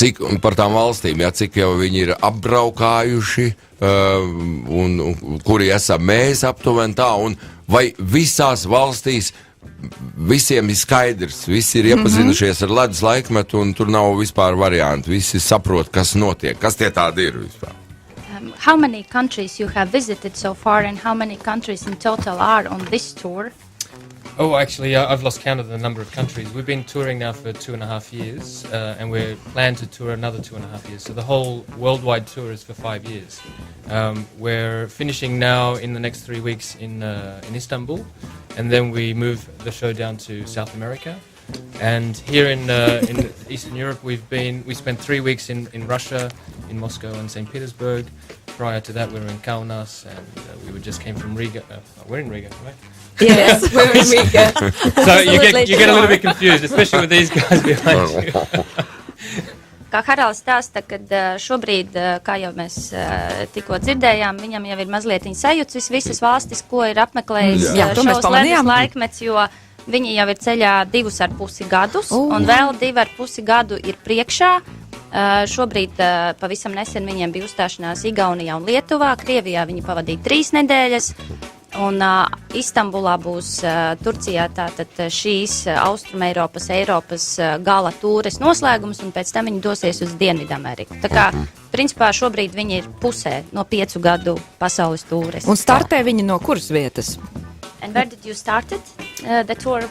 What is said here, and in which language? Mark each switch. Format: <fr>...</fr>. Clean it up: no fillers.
<lv>Cik par tām valstīm, cik jau viņi ir apbraukājuši, un kuri esam mēs aptuveni tā, un vai visās valstīs visiem ir skaidrs, visi ir iepazinušies ar ledus laikmetu, un tur nav vispār variantu, visi saprot, kas notiek, kas tie tādi ir vispār.</lv> <en>How many countries you have visited so far, and how many countries in total are on this tour? Oh, actually, I've lost count of the number of countries. We've been touring now for 2.5 years, and we're planned to tour another 2.5 years. So the whole worldwide tour is for 5 years. We're finishing now in the next 3 weeks in Istanbul, and then we move the show down to South America. And here in Eastern Europe, we spent 3 weeks in Russia, in Moscow and St. Petersburg. Prior to that, we were in Kaunas, and we just came from Riga. We're in Riga, right? Yes, we're in Riga. So you get a little bit confused, especially with these guys behind you.</en> <lv>Kā Haralds stāsta, kad šobrīd, kā jau mēs tikko dzirdējām, viņam jau ir mazliet sajūtas visas valstis, ko ir apmeklējis šos Ledus laikmets, jo viņi jau ir ceļā 2,5 gadus, un vēl 2,5 gadu ir priekšā. Šobrīd pavisam nesen viņiem bija uzstāšanās Igaunijā un Lietuvā, Krievijā viņi pavadīja 3 nedēļas, un Istambulā būs Turcijā tātad šīs Austrumeiropas, Eiropas gala tūres noslēgums, un pēc tam viņi dosies uz Dienvidameriku. Tā kā, principā, šobrīd viņi ir pusē no 5 gadu pasaules tūres. Un startē viņi no kuras vietas?</lv> <en>And where did you started the tour</en>